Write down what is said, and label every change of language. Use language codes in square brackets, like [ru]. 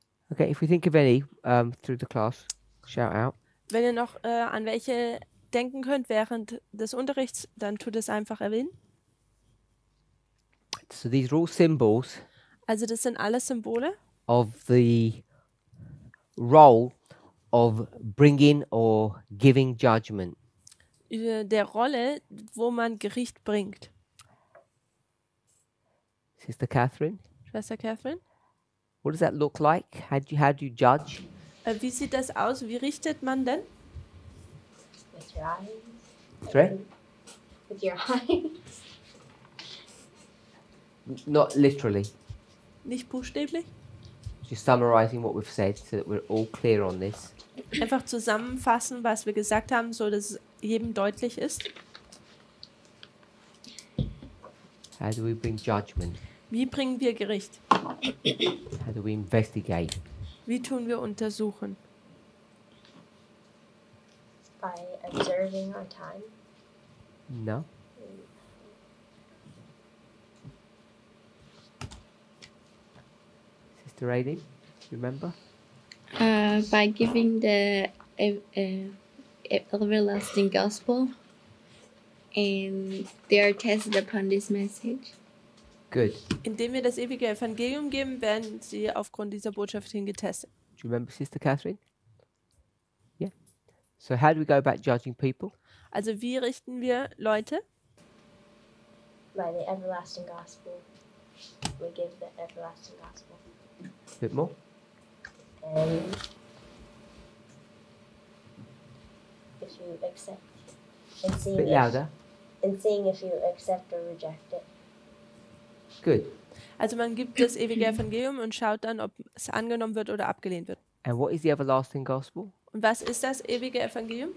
[en] Okay, if we think of any through the class, shout out. [de] Wenn ihr noch an welche denken könnt während des Unterrichts, dann tut es einfach erwähnen. [en] So these are all symbols [de] Also das sind alles Symbole [en] of the role of bringing or giving judgment. [de] der Rolle, wo man Gericht bringt. [en] Sister Catherine, [de] Schwester Catherine, [en] what does that look like? How do you judge? [de] wie sieht das aus? Wie richtet man denn? [en] With your eyes. Sorry? With your eyes. Not literally. [de] Nicht buchstäblich. [en] Just summarizing what we've said so that we're all clear on this. [de] Einfach zusammenfassen, was wir gesagt haben, so dass es jedem deutlich ist. [en] How do we bring judgment? [de] Wie bringen wir Gericht? [en] How do we investigate? [de] Wie tun wir untersuchen? [en] By observing our time. No? Sister Aideen, remember? By giving the everlasting gospel, and they are tested upon this message. Good. [de] Indem wir das ewige Evangelium geben, werden sie aufgrund dieser Botschaft hin getestet. [en] Do you remember Sister Catherine? Yeah. So how do we go about judging people? [de] Also wie richten wir Leute? [en] By the everlasting gospel. We give the everlasting gospel. A bit more? And if you accept, and A seeing bit louder. if you accept or reject it. Good. [de] Also man gibt das ewige Evangelium und schaut dann, ob es angenommen wird oder abgelehnt wird. [en] And what is the everlasting gospel? [de] Und was ist das ewige Evangelium?